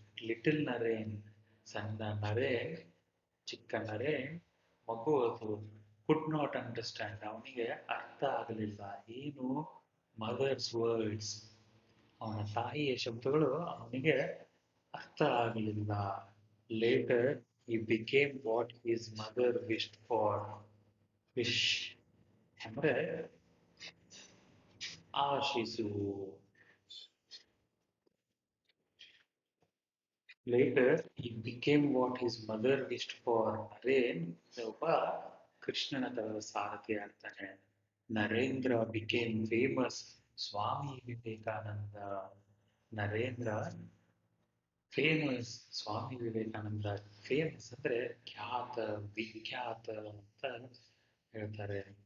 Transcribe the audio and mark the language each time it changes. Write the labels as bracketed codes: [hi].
[kn] Little Naren, ಸಣ್ಣ ನರೇನ್, ಚಿಕ್ಕ ನರೇನ್, ಮಗು ಅದು. [en] could not understand, [kn] ಅವನಿಗೆ ಅರ್ಥ ಆಗಲಿಲ್ಲ. ಏನು? [en] mother's words, [kn] ಅವನ ತಾಯಿಯ ಶಬ್ದಗಳು ಅವನಿಗೆ ಅರ್ಥ ಆಗಲಿಲ್ಲ. [en] Later he became what his mother wished for. [kn] Wish ಅಂದ್ರೆ ಆಶಿಸು. [en] Later he became what his mother wished for. [kn] Naren ಒಬ್ಬ ಕೃಷ್ಣನ ತರದ ಸಾರಥಿ ಆಗ್ತಾನೆ. [en] Narendra became famous. Swami Vivekananda. Narendra [kn] famous Swami Vivekananda. Famous ಅಂದ್ರೆ ಖ್ಯಾತ, ವಿಖ್ಯಾತ ಅಂತ ಹೇಳ್ತಾರೆ.